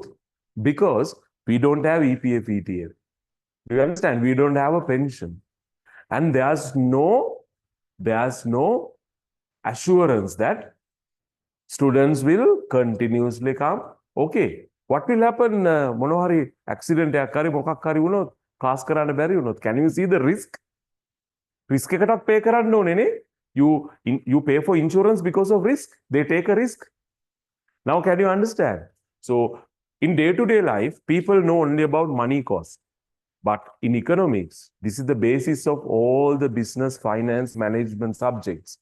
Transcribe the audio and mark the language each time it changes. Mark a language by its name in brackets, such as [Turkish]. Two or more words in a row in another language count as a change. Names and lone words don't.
[English] Because we don't have EPF, ETF. You understand? We don't have a pension. And there's no assurance that Students will continuously come. Okay. What will happen? [Sinhala] මොනවා හරි accident එකක් හරි මොකක් හරි වුණොත් class කරන්න බැරි වුණොත් [English] can you see the risk? [Sinhala] Risk එකටත් pay කරන්න ඕනේ නේ. [English] You pay for insurance because of risk. They take a risk. Now can you understand? So in day-to-day life, people know only about money cost. But in economics, this is the basis of all the business, finance, management subjects.